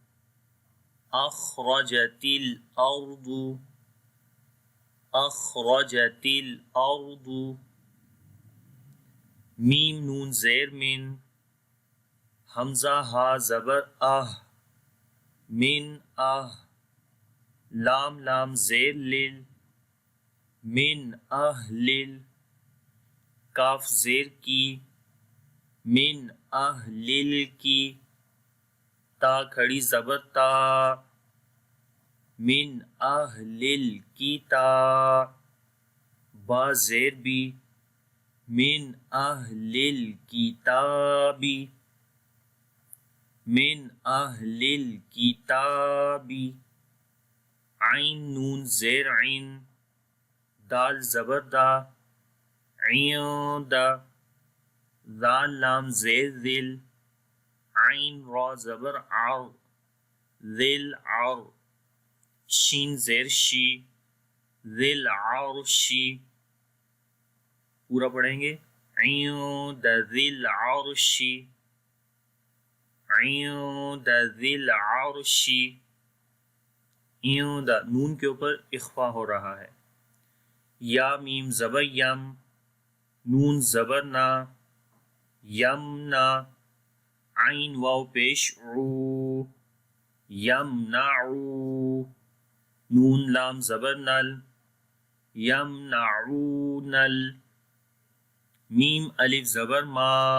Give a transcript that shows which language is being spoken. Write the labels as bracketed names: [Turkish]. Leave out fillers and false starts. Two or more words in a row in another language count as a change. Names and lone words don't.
[Arabic] اخرجت الارض اخرجت الارض میم نون زیر من حمزہ ہا زبر من لام لام زیر لل من اہل کاف زیر کی من اہل کی تا کھڑی زبر تا من اہل کی تا با زیر بی من اہل الکتابی من اہل الکتابی عین نون زیر عین دال زبر دا عند ذال لام زیر ذل عین را زبر عر ذل عر شین زیر شی ذل عرشی [Urdu] پورا پڑھیں گے [Arabic] عند ذل عرشی عند ذل عرشی عند نون [Urdu] کے اوپر اخفا ہو رہا ہے [Arabic] یا میم زبر یم نون زبر نا یمنا عین واو پیش عو یمنعو نون لام زبر نل یمنعونل میم الف زبر ما